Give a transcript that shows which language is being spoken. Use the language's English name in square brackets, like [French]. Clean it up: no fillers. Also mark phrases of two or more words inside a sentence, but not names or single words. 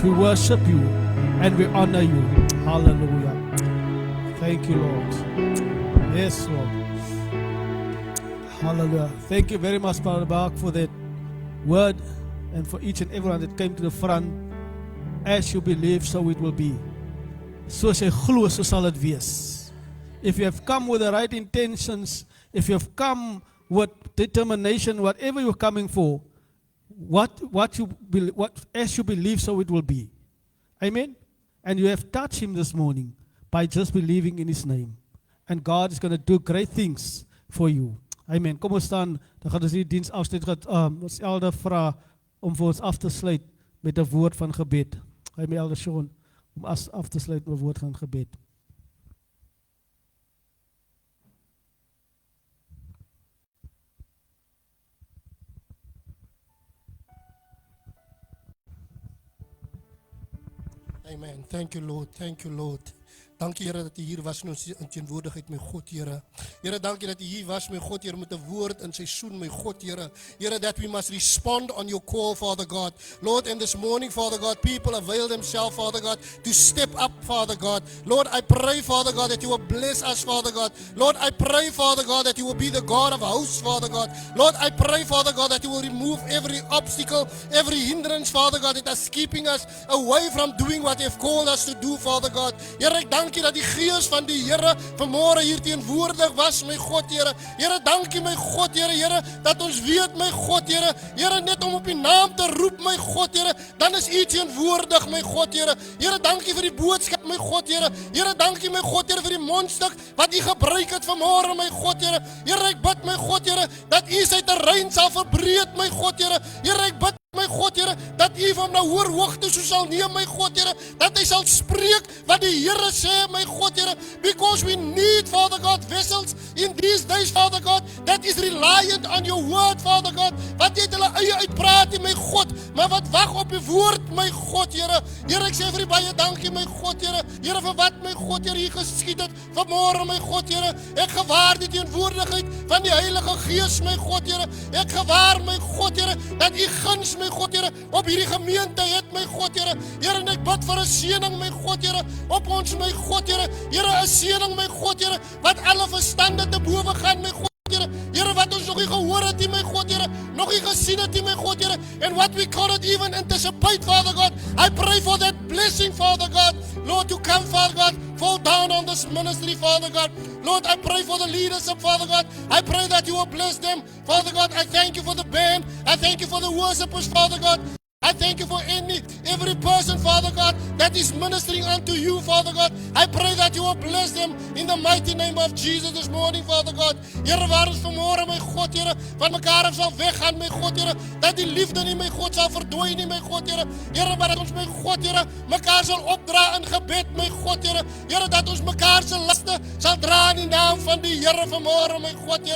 [English] We worship you and we honor you. Hallelujah. Thank you, Lord. Yes, Lord. Hallelujah. Thank you very much, Brother Bach, for that word, and for each and everyone that came to the front. As you believe, so it will be. [Afrikaans] Soos jy glo, so sal dit wees. [English] If you have come with the right intentions, if you have come with determination, whatever you're coming for, as you believe, so it will be. Amen? And you have touched him this morning by just believing in his name. And God is going to do great things for you. Amen. [Afrikaans] Kom ons staan, dan gaan ons die diens afsluit. Ons Elder vra om vir ons af te sluit met 'n woord van gebed. Hy my Elder Sean om af te sluit met 'n woord van gebed. [English] Amen. Thank you, Lord. Thank you, Lord. [Afrikaans] Dankie Here dat U hier was in ons teenwoordigheid, my God, Here. Here, dankie dat U hier was, my God, Here, met 'n woord in seisoen, my God, Here. Here, [English] that we must respond on your call, Father God. Lord, and this morning, Father God, people avail themselves, Father God, to step up, Father God. Lord, I pray, Father God, that you will bless us, Father God. Lord, I pray, Father God, that you will be the God of hosts, Father God. Lord, I pray, Father God, that you will remove every obstacle, every hindrance, Father God, that is keeping us away from doing what you have called us to do, Father God. [Afrikaans] Here, ek dankie dat die gees van die Here vanmôre hier teenwoordig was, my God, Here. Here, dankie, my God, Here, Here, dat ons weet, my God, Here, Here, net om op die naam te roep, my God, Here, dan is U teenwoordig, my God, Here. Here, dankie vir die boodskap, my God, Here. Here, dankie, my God, Here, vir die mondstuk wat U gebruik het vanmôre, my God, Here. Here, ek bid, my God, Here, dat U sy terrein sal verbreed, my God, Here. Here, ek bid, my God, Here, dat U van na hoër hoogte so sal neem, my God, Here, dat Hy sal spreek wat die Here sê, my God, Here, [English] because we need, Father God, vessels in these days, Father God, that is reliant on your word, Father God, [Afrikaans] wat jy het hulle eie uitpraat, my God, maar wat wag op die woord, my God, Here. Here, ek sê vir U baie dankie, my God, Here. Here, vir wat, my God, Here, hier geskied het vanmôre, my God, Here. Ek gewaar die teenwoordigheid van die Heilige Gees, my God, Here. Ek gewaar, my God, Here, dat U guns, my God, Here, op hierdie gemeente het, my God, Here. Here, en ek bid vir 'n seëning, my God, Here, op ons, my God, Here. Here, 'n seëning, my God, Here, wat alle verstande te bowe gaan, my God, Here. Here, wat ons nog nie gehoor het, my God, Here, nog nie gesien het, my God, Here, [English] and what we cannot even anticipate, Father God. I pray for that blessing, Father God, Lord, to come, Father God, fall down on this ministry, Father God. Lord, I pray for the leadership, Father God. I pray that you will bless them, Father God. I thank you for the band. I thank you for the worshipers, Father God. I thank you for every person, Father God, that is ministering unto you, Father God. I pray that you will bless them in the mighty name of Jesus this morning, Father God. [Afrikaans] Here, waar ons vanmôre, my God, Here, van mekaar af sal weggaan, my God, Here, dat die liefde nie, my God, sal verdwyn nie, my God, Here. Here, maar dat ons, my God, Here, mekaar sal opdra in gebed, my God, Here. Here, dat ons mekaar se laste sal dra in die naam van die Here vanmôre, my God, Here.